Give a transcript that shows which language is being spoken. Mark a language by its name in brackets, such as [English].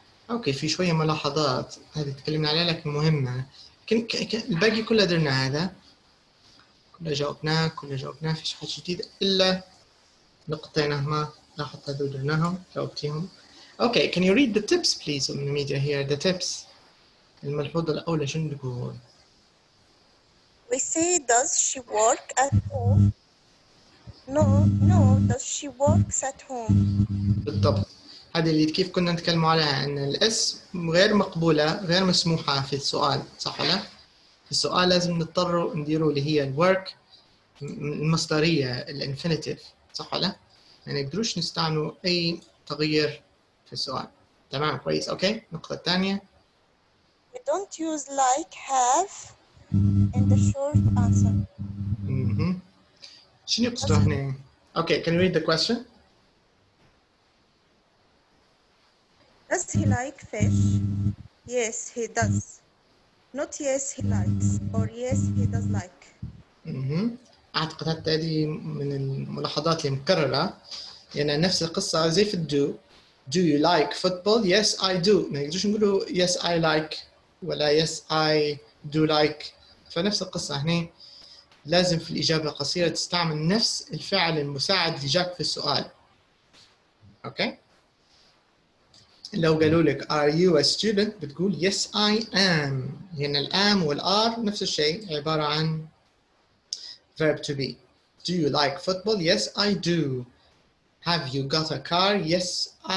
[Arabic] اوكي في شويه ملاحظات هذه تكلمنا عليها لكن مهمه الباقي كله درنا هذا كله جاوبناه فيش حاجه جديده الا نقطتين ما لاحظت هذول درناهم جاوبتيهم اوكي [English] can you read the tips [Arabic] please on the media here the tips الملحوظه الاولى شنو تقول [English] We say, does she work at home? No, does she works at home? [Arabic] بالضبط هذه اللي كيف كنا نتكلم عليها ان الاس غير مقبوله غير مسموحه في السؤال صح ولا في السؤال لازم نضطر نديروا اللي هي الورك المصدريه الانفينيتيف صح ولا ما نقدروش نستعملوا اي تغيير في السؤال تمام كويس اوكي النقطه الثانيه [English] We don't use like, have in the short answer. [Arabic] شنو يقصدوا هنا اوكي [English] can you read the question Does he like fish? Yes, he does. Not yes, he likes, or yes, he does like. [Arabic] أعتقد حتى هذه من الملاحظات المكررة يعني نفس القصة زي في الدو [English] Do you like football? Yes, I do. [Arabic] ما يقدروش نقولوا [English] yes, I like [Arabic] ولا [English] yes, I do like [Arabic] فنفس القصة هنا لازم في الإجابة القصيرة تستعمل نفس الفعل المساعد اللي جاك في السؤال أوكي لو قالوا لك [English] are you a student [Arabic] بتقول [English] yes I am [Arabic] يعني الام والار نفس الشيء عبارة عن [English] verb to be do you like football yes I do have you got a car yes